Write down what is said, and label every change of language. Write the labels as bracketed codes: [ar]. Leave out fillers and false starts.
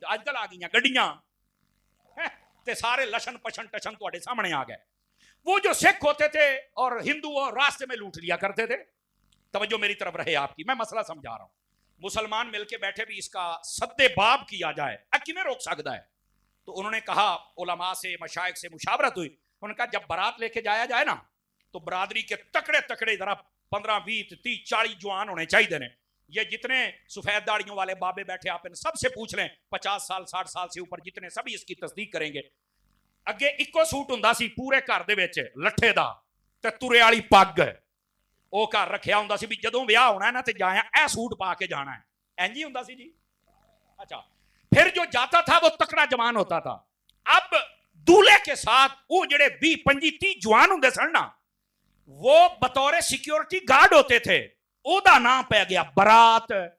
[pa] اج کل آ گئیاں گڈیاں, تے سارے لشن پشن ٹشن تواڈے سامنے آ گئے. [ur] وہ جو سکھ ہوتے تھے اور ہندو اور راستے میں لوٹ لیا کرتے تھے. توجہ میری طرف رہے آپ کی, میں مسئلہ سمجھا رہا ہوں. مسلمان مل کے بیٹھے بھی اس کا سد باب کیا جائے, کیویں روک سکتا ہے؟ تو انہوں نے کہا, علماء سے مشائخ سے مشاورت ہوئی, انہوں نے کہا جب بارات لے کے جایا جائے نا, تو برادری کے تکڑے تکڑے ذرا 15 20 30 40 جوان ہونے چاہیے نے. یہ جتنے سفید داڑیوں والے بابے بیٹھے آپ ان سب سے پوچھ لیں, 50 سال 60 سال سے اوپر جتنے, سبھی اس کی تصدیق کریں گے. [pa] اگے اکو سوٹ ہوندا سی پورے گھر دے وچ, لٹھے دا تے تورے والی پگ, او گھر رکھیا ہوندا سی بھی جدوں ویاہ ہونا ہے نا تے جایا اے سوٹ پا کے جانا ہے. اینج ہی ہوندا سی جی. [ur] اچھا, پھر جو جاتا تھا وہ تکڑا جوان ہوتا تھا. اب دولہے کے ساتھ وہ جڑے 20 25 30 [pa] جوان ہوندے سن نا, [ur] وہ بطور سیکیورٹی گارڈ ہوتے تھے. [pa] او دا نام پہ گیا برات.